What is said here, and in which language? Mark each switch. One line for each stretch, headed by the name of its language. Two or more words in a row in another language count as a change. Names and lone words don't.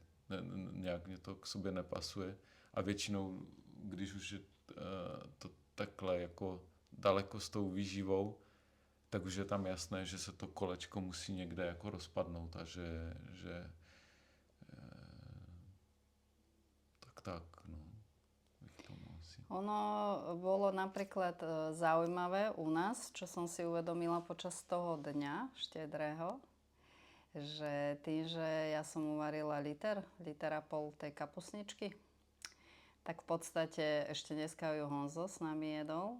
Czech: Nějak mě to k sobě nepasuje a většinou, když už je to takhle jako daleko s tou výživou, tak už je tam jasné, že se to kolečko musí někde jako rozpadnout a že tak, no.
Slovak: Ono bolo napríklad zaujímavé u nás, čo som si uvedomila počas toho dňa štedrého, že tým, že ja som uvarila liter a pol tej kapusničky, tak v podstate ešte dneska ju Honzo s nami jedol.